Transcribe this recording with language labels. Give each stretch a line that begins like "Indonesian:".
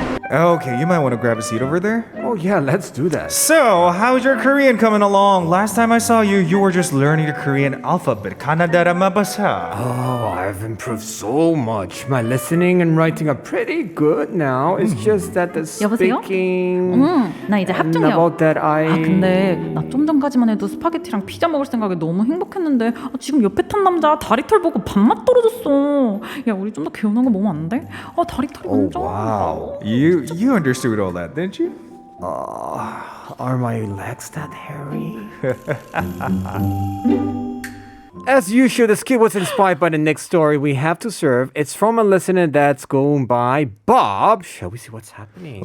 English: Okay, you might want to grab a seat over there. Oh yeah, let's do that. So, how's your Korean coming along? Last time I saw you, you were just learning the Korean alphabet.
Korean: 가나다라 마바사.
English: Oh, I've improved so much. My listening and writing are pretty good now. It's just that the
Korean: 여보세요?
English: speaking.
Korean: 나 이제
English: and
Korean: 합격이야.
English: about that,
Korean: 근데 나 좀 전까지만 해도 스파게티랑 피자 먹을 생각에 너무 행복했는데 지금 옆에 탄 남자 다리털 보고 밥맛 떨어졌어. 야, 우리 좀 더 개운한 거 먹으면 안 돼? 다리털이 완전.
English: Wow. You understood all that, didn't you? Are my legs that hairy? As usual, the skit was inspired by the next story we have to serve. It's from a listener that's going by Bob. Shall we see what's happening?